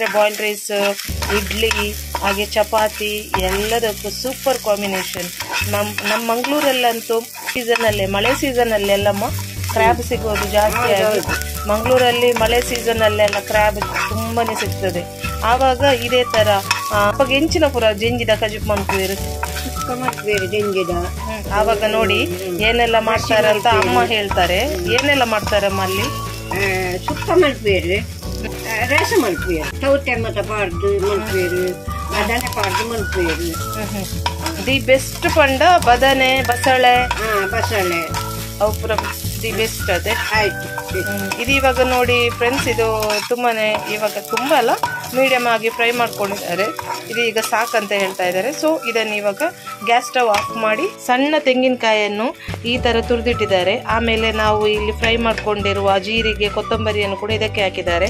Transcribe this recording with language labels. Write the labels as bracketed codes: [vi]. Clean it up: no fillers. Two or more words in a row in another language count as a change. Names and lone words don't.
[en] boiled rice [kn] ಇಡ್ಲಿ ಹಾಗೆ ಚಪಾತಿ ಎಲ್ಲದಕ್ಕೂ [en] super combination [kn] ನಮ್ಮ ಮಂಗಳೂರಲ್ಲಂತೂ ಸೀಸನಲ್ಲೇ ಮಳೆ ಸೀಸನಲ್ಲೆಲ್ಲಮ್ಮ ಕ್ರ್ಯಾಬ್ ಸಿಗೋದು ಜಾಸ್ತಿ ಆಗಿ ಮಂಗಳೂರಲ್ಲಿ ಮಳೆ ಸೀಸನಲ್ಲೆಲ್ಲ ಕ್ರ್ಯಾಬ್ ತುಂಬಾನೇ ಸಿಗ್ತದೆ ಆವಾಗ ಇದೇ ತರ ಅವಾಗ [tcy] ಎಂಚಿನ ಪುರ ಜೆಂಜಿದ ಕಜುಪ್ ಮನ್ಕುವೇರು [kn] ಆವಾಗ ನೋಡಿ ಏನೆಲ್ಲ ಮಾಡ್ತಾರಂತ ಅಮ್ಮ ಹೇಳ್ತಾರೆ ಏನೆಲ್ಲ ಮಾಡ್ತಾರಮ್ಮ ಅಲ್ಲಿ [tcy] ಸುಕ್ಕ ಮಲ್ಪೇರು ರಸ ಮಲ್ಪೇರು ಸೌತೆಮ್ಮತ ಪಾಡ್ದು ಮಲ್ಪೇರು ಬದನೆ ಪಾಡ್ದು ಮಲ್ಪೇರು [en] the best [tcy] ಪಂಡ ಬದನೆ ಬಸಳೆ ಅವು ಪುರ [en] the best [tcy] ಅದೇ [kn] ಆಯ್ತು ಇದು ಇವಾಗ ನೋಡಿ ಫ್ರೆಂಡ್ಸ್ ಇದು ತುಂಬಾನೇ ಇವಾಗ ತುಂಬಾ ಅಲ್ಲ ಮೀಡಿಯಂ ಆಗಿ ಫ್ರೈ ಮಾಡ್ಕೊಂಡಿದ್ದಾರೆ ಇದು ಈಗ ಸಾಕಂತ ಹೇಳ್ತಾ ಇದ್ದಾರೆ. ಸೊ ಇದನ್ನು ಇವಾಗ [en] gas stove off [kn] ಮಾಡಿ ಸಣ್ಣ ತೆಂಗಿನಕಾಯಿಯನ್ನು ಈ ಥರ ತುರಿದಿಟ್ಟಿದ್ದಾರೆ. ಆಮೇಲೆ ನಾವು ಇಲ್ಲಿ ಫ್ರೈ ಮಾಡ್ಕೊಂಡಿರುವ ಜೀರಿಗೆ ಕೊತ್ತಂಬರಿಯನ್ನು ಕೂಡ ಇದಕ್ಕೆ ಹಾಕಿದ್ದಾರೆ.